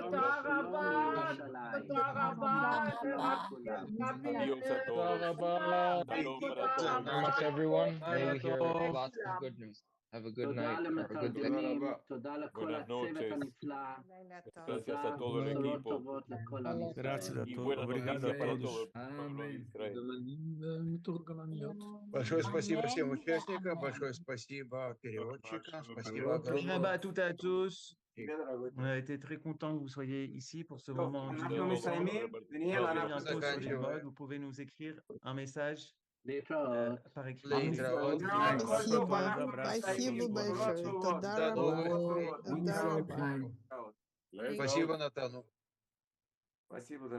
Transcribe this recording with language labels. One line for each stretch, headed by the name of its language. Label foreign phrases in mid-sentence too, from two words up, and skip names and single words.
English: Much everyone. May we hear lots of good news. Have a good night. Have a good day.
Spanish: Buenas noches. Gracias a todo el equipo.
Portuguese: Graças a
Spanish: Y todos. buenas
Portuguese: Obrigado a
Spanish: noticias para todos. todo el pueblo de Israel.
Russian: Большое спасибо всем участникам, большое спасибо переводчикам, спасибо огромное.
French: Shabbat à tous. On a été très content que vous soyez ici pour ce moment d'union ensemble. Bientôt sur les modes, vous pouvez nous écrire un message par écrit.
Russian: Спасибо большое.
Hebrew: תודה רבה.
Russian: Спасибо, Натану. Спасибо,